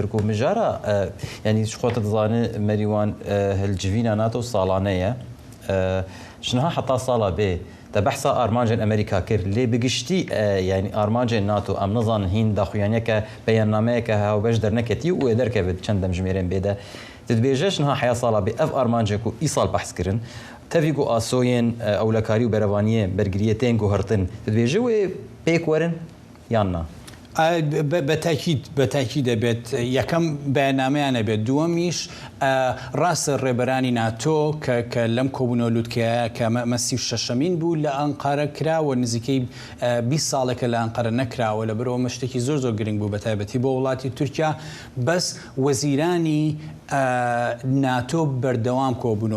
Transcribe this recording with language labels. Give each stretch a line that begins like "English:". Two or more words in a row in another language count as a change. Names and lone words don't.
Kurdish: ku mijara yanî ji xwe te dizanî merîwan hilcivîna NATO salane ye ji niha heta sala bê te behsa armancên Amerîka kir lê bi giştî yanî armancên NATO em nizanin hîn daxuyaniyeke beyannameyeke hewbeş derneketî û ê derkeve çend demjimêrên bê de dibêje ji niha heya sala bê ev armancê ku îsal behs kirin tevî ku asoyên ewlekarî û berevaniyê bergiriye tên guhertin dibêje wê pêk werin yan na
Central Kurdish: بەتاکی دەبێت یەکەم بەیاننامەیانە بێت دووەمیش ڕاستە ڕێبەرانی ناتۆ کە لەم کۆبوونەوە لووتکەیە کە مەسی شەشەمین بوو لە ئەنقارە کراوە نزیکەی 20 ساڵێکە لە ئەنقارە نەکراوە لەبەرەوە مەشتێکی زۆر گرنگ بوو بەتایبەتی بۆ وڵاتی تورکیا بەس وەزیرانی ناتۆ بەردەوام کۆبوونەوە